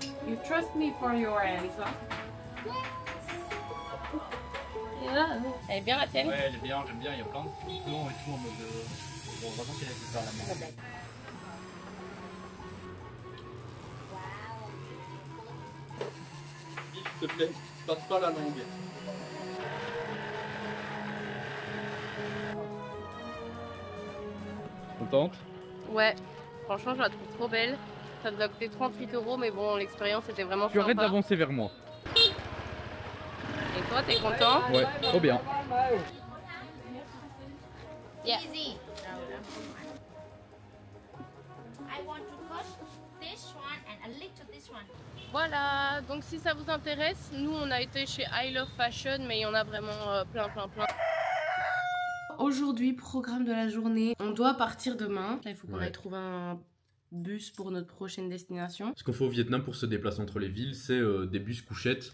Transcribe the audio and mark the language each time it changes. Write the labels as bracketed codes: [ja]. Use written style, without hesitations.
[en] You trust me for your answer. [fr] Elle est bien la tienne? Ouais, elle est bien, j'aime bien. Il y a plein de boutons et tout en mode. Bon, vraiment qu'elle a fait faire la main. S'il te plaît, passe pas la langue. Contente? Ouais, franchement, je la trouve trop belle. Ça nous a coûté 38 €, mais bon, l'expérience était vraiment Tu arrêtes sympa. d'avancer vers moi. Et toi, t'es content? Ouais, trop bien. [en] Yeah. Easy. I want to cut this one and a little this one. [fr] Voilà, donc si ça vous intéresse, nous on a été chez I Love Fashion, mais il y en a vraiment plein. Aujourd'hui, programme de la journée, on doit partir demain. Là, il faut qu'on aille trouver un bus pour notre prochaine destination. Ce qu'on fait au Vietnam pour se déplacer entre les villes, c'est des bus couchettes.